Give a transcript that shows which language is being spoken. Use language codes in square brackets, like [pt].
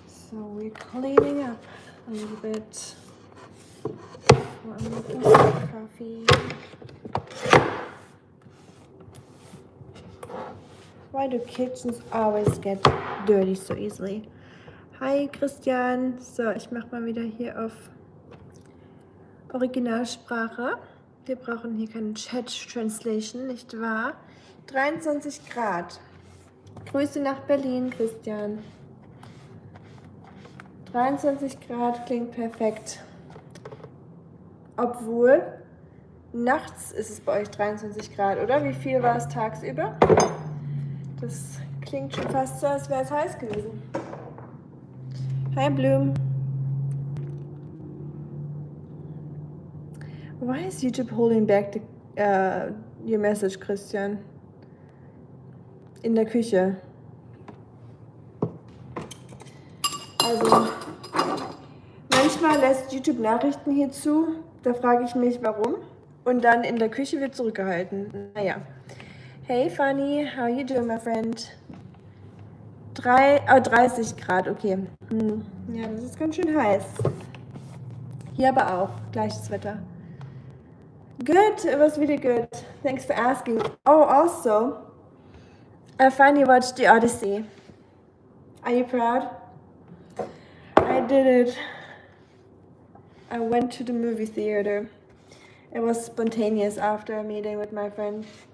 [en] So, we're cleaning up a little bit. Well, I'm making some coffee. Why do kitchens always get dirty so easily? Hi Christian. [de] So, ich mache mal wieder hier auf Originalsprache. Wir brauchen hier keine Chat-Translation, nicht wahr? 23 Grad. Grüße nach Berlin, Christian. 23 Grad klingt perfekt. Obwohl, nachts ist es bei euch 23 Grad, oder? Wie viel war es tagsüber? Das klingt schon fast so, als wäre es heiß gewesen. [en] Hi Bloom. Why is YouTube holding back your message, Christian? [de] In der Küche. Also, manchmal lässt YouTube Nachrichten hier zu. Da frage ich mich, warum. Und dann in der Küche wird zurückgehalten. Naja. [en] Hey Fanny, how you doing, my friend? [de] 30 Grad, okay. Ja, das ist ganz schön heiß. Hier aber auch, gleiches Wetter. [en] Good, it was really good. Thanks for asking. Oh, also, I finally watched The Odyssey. Are you proud? I did it. I went to the movie theater. It was spontaneous after a meeting with my friend.